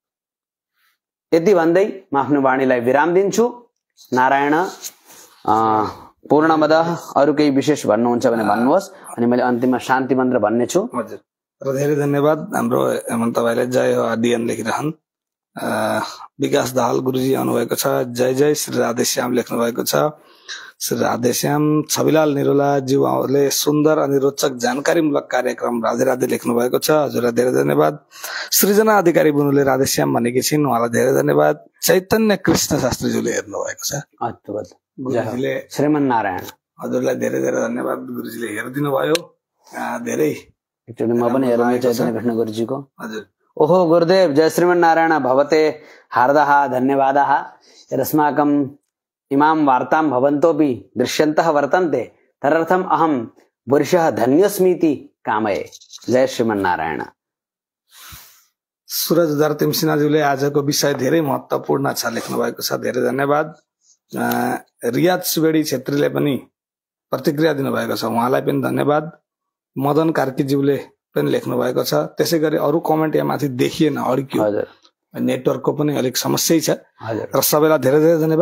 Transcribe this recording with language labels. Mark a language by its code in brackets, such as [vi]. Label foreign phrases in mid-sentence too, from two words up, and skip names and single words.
[ne] यति भन्दै म आफ्नो वाणीलाई विराम दिन्छु। नारायण। पूर्णमदः। अरू केही विशेष भन्नुहुन्छ भने भन्नुहोस्, अनि मैले अन्तिममा शान्ति मन्त्र भन्ने छु। हजुर, र धेरै धन्यवाद। हाम्रो हेमन्त भाइले जय हो आदियन लेखिरहन्। विकास दाहाल गुरुजी आउनुभएको छ। जय जय श्री राधेश्याम लेख्नु भएको छ। श्री राधेश्याम। छविलाल निरोला ज्यूले सुन्दर अनि रोचक जानकारीमूलक कार्यक्रम राधे राधे लेख्नु भएको छ। हजुरलाई धेरै धन्यवाद। सृजना अधिकारी बुनुले राधेश्याम भनेकी छिन्, उहाँलाई धेरै धन्यवाद। चैतन्य कृष्ण शास्त्रीज्यूले हेर्नु भएको छ। अद्भुत। गुरुजीले श्रीमन नारायण। हजुरलाई धेरै धेरै धन्यवाद। गुरुजीले हेरिदिनु भयो। धेरै एकचोटि म पनि हेर्नु चैतन्य कृष्ण गुरुजीको। हजुर। [sa] ओहो गुरुदेव, जय श्रीमन नारायण भवते हार्दः धन्यवादः। यदस्माकं इमां वार्तां भवन्तोऽपि दृश्यन्तः वर्तन्ते तदर्थम् अहं पुरुषः धन्योऽस्मीति कामये। जय श्रीमन नारायण। [ne] सूरज उदार तिमसिनाज्यूले आजको विषय धेरै महत्त्वपूर्ण छ लेख्नु भएको छ। धेरै धन्यवाद। रियाज सुवेडी छेत्रीले पनि प्रतिक्रिया दिनुभएको छ, उहाँलाई पनि धन्यवाद। मदन कार्कीज्यूले पनि लेख्नु भएको छ। त्यसै गरी अरू कमेन्ट यहाँ माथि देखिएन, अड्कियो, नेटवर्कको पनि अलिक समस्या छ र सबैलाई धेरै धेरै धन्यवाद।